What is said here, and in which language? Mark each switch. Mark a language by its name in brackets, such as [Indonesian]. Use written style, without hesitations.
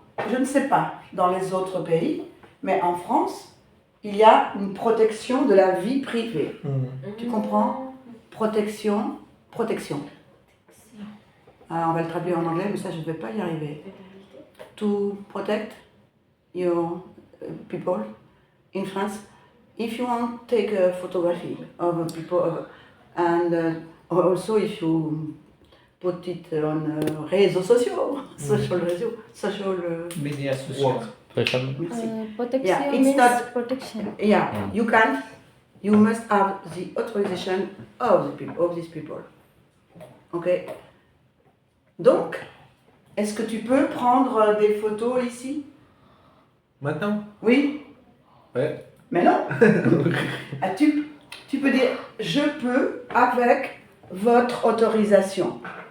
[French] Je ne sais pas dans les autres pays, mais en France, il y a une protection de la vie privée. Tu comprends? Protection. Alors, on va le traduire en anglais, mais ça, je ne vais pas y arriver. [English] To protect your people in France, if you want to take a photography of people, and also if you put it on [French] réseaux sociaux, [English] social. [French] Médias sociaux. Merci. [English] Protection Yeah, it's means not- protection. Yeah, you can't. You must have the authorization of these people. Ok. [French] Donc, est-ce que tu peux prendre des photos ici? Maintenant? Oui? Ouais. Mais non. Ah, tu peux dire je peux avec votre autorisation.